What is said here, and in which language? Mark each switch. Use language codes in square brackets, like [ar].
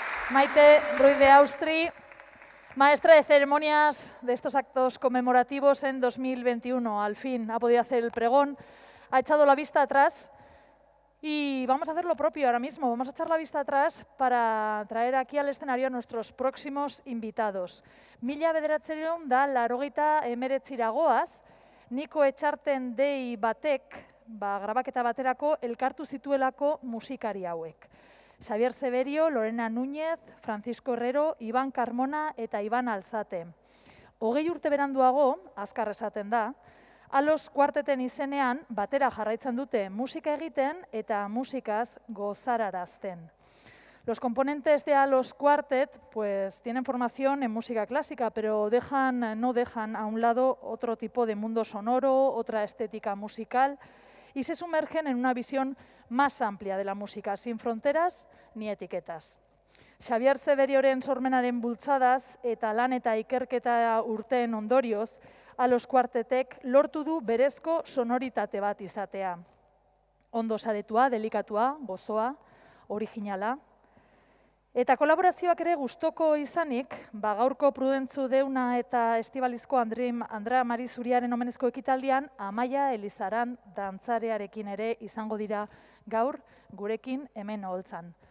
[es] Maite Ruiz de Austri, maestra de ceremonias de estos actos conmemorativos en 2021. Al fin ha podido hacer el pregón, ha echado la vista atrás y vamos a hacer lo propio ahora mismo. Vamos a echar la vista atrás para traer aquí al escenario a nuestros próximos invitados. [eu] 1989 goaz, Niko Etxarten dei batek, grabaketa baterako elkartu zituelako musikari hauek. Xavier Severio, Lorena Núñez, Francisco Herrero, Iban Carmona eta Iban Alzate. 20 urte beranduago, azkar esaten da, Alos kuarteten izenean batera jarraitzen dute musika egiten eta musikaz gozararazten. [es] Los componentes de Alos Quartet pues, tienen formación en música clásica, pero no dejan a un lado otro tipo de mundo sonoro, otra estética musical, y se sumergen en una visión más amplia de la música, sin fronteras ni etiquetas. [eu] Xavier Severioren sormenaren bultzadaz eta lan eta ikerketa urteen ondorioz, Alos Quartetek lortu du berezko sonoritate bat izatea. Ondo saretua, delikatua, gozoa, originala. Eta kolaborazioak ere gustoko izanik, gaurko Prudentzu Deuna eta Estibalizko Andrea Mari Zuriaren omenezko ekitaldian, Amaia Elizaran dantzarearekin ere izango dira gaur gurekin hemen oholtzan.